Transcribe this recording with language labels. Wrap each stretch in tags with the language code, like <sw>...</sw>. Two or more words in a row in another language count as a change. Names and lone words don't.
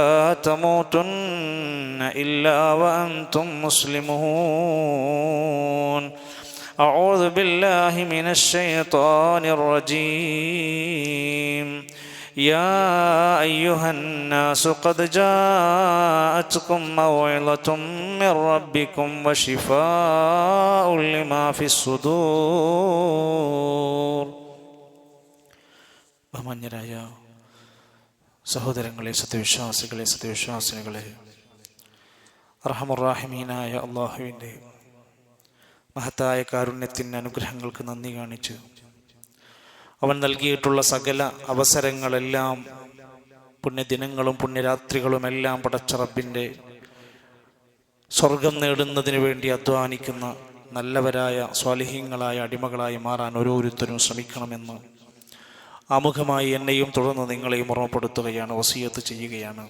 <ar>تموتن إلا وأنتم مسلمون أعوذ بالله من الشيطان الرجيم يا أيها الناس قد جاءتكم موعظة من ربكم وشفاء لما في</ar> <ml>الصدور ബഹുമാന്യരായ സഹോദരങ്ങളെ, സത്യവിശ്വാസിനികളെ, റഹ്മാനുറഹീമായ അല്ലാഹുവിൻ്റെ മഹത്തായ കാരുണ്യത്തിൻ്റെ അനുഗ്രഹങ്ങൾക്ക് നന്ദി കാണിച്ച് അവൻ നൽകിയിട്ടുള്ള സകല അവസരങ്ങളെല്ലാം, പുണ്യദിനങ്ങളും പുണ്യരാത്രികളും എല്ലാം പടച്ച റബ്ബിൻ്റെ സ്വർഗം നേടുന്നതിന് വേണ്ടി അധ്വാനിക്കുന്ന നല്ലവരായ സ്വാലിഹീങ്ങളായ അടിമകളായി മാറാൻ ഓരോരുത്തരും ശ്രമിക്കണമെന്ന് ആമുഖമായി എന്നെയും തുടർന്ന് നിങ്ങളെയും ഓർമ്മപ്പെടുത്തുകയാണ്, വസിയത്ത് ചെയ്യുകയാണ്.</ml>